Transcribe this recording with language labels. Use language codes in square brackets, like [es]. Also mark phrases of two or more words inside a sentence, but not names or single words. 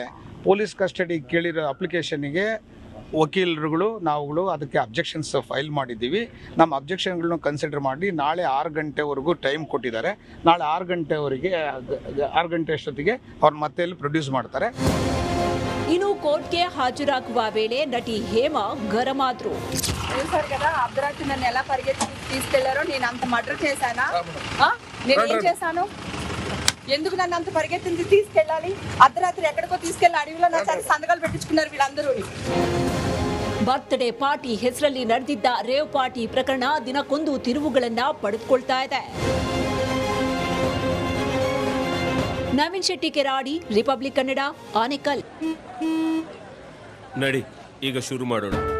[kn] ಪೊಲೀಸ್ ಕಸ್ಟಡಿ ಕೇಳಿರೋ ಅಪ್ಲಿಕೇಶನ್ಗೆ ವಕೀಲರುಗಳು ನಾವುಗಳು ಅದಕ್ಕೆ ಅಬ್ಜೆಕ್ಷನ್ಸ್ ಫೈಲ್ ಮಾಡಿದ್ದೀವಿ. ನಮ್ಮ ಅಬ್ಜೆಕ್ಷನ್ಗಳನ್ನ ಕನ್ಸಿಡರ್ ಮಾಡಿ ನಾಳೆ 6 ಗಂಟೆವರೆಗೂ ಟೈಮ್ ಕೊಟ್ಟಿದ್ದಾರೆ. ನಾಳೆ 6 ಗಂಟೆ ಅಷ್ಟೊತ್ತಿಗೆ ಅವ್ರನ್ನ ಮತ್ತೆ ಇಲ್ಲಿ ಪ್ರೊಡ್ಯೂಸ್ ಮಾಡ್ತಾರೆ. ಇನ್ನು ಕೋರ್ಟ್ಗೆ ಹಾಜರಾಗುವ ವೇಳೆ ನಟಿ ಹೇಮ ಗರಂ ಆದ್ರು. [te] చూసారు కదా అర్ధరాత్రి నన్ను ఎలా పరిగెత్తి తీసుకెళ్లారో. నేను అంత మర్డర్ చేశానా? నేను ఏం చేశాను? ఎందుకు నన్ను అంత పరిగెత్తింది తీసుకెళ్ళాలి? అర్ధరాత్రి ఎక్కడికో తీసుకెళ్లి అడవిలో నా చేత సంతకాలు పెట్టించుకున్నారు వీళ్ళందరూ. [kn] ಬರ್ತ್ಡೇ ಪಾರ್ಟಿ ಹೆಸರಲ್ಲಿ ನಡೆದಿದ್ದ ರೇವ್ ಪಾರ್ಟಿ ಪ್ರಕರಣ ದಿನಕ್ಕೊಂದು ತಿರುವುಗಳನ್ನ ಪಡೆದುಕೊಳ್ತಾ ಇದೆ. ನವೀನ್ ಶೆಟ್ಟಿ ಕೆರಾಡಿ, ರಿಪಬ್ಲಿಕ್ ಕನ್ನಡ, ಆನೇಕಲ್. ನಡಿ ಈಗ ಶುರು ಮಾಡೋಣ.